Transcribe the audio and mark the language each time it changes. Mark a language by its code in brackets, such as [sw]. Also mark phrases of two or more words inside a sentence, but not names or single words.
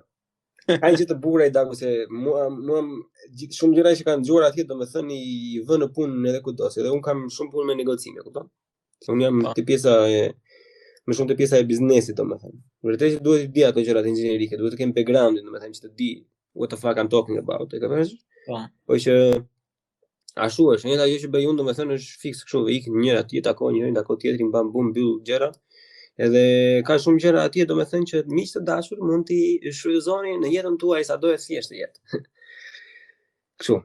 [sq] Ai që të bukur ai dagu se mua shumë gjëra që kanë dëgjuar atje domethënë i vënë në punë edhe kudo, se edhe un kam shumë punë me negocime, kupton? Se un jam te pjesa e më shumë te pjesa e biznesit domethënë. Vërtet që duhet të di ato gjërat inxhinierike, duhet të kem background-in domethënë që të di [en] what the fuck I'm talking about, [sq] e kapësh? Po që ashtu është, njëta gjë që bëj unë domethënë është fiks kështu, ik njëra atje takon njërin, takon tjetrin, bam bum mbyll gjëra. Edhe ka shumë gjëra atje domethënë që miq të dashur mund t'i shfrytëzoni në jetën tuaj sado e thjeshtë jetë. Kështu.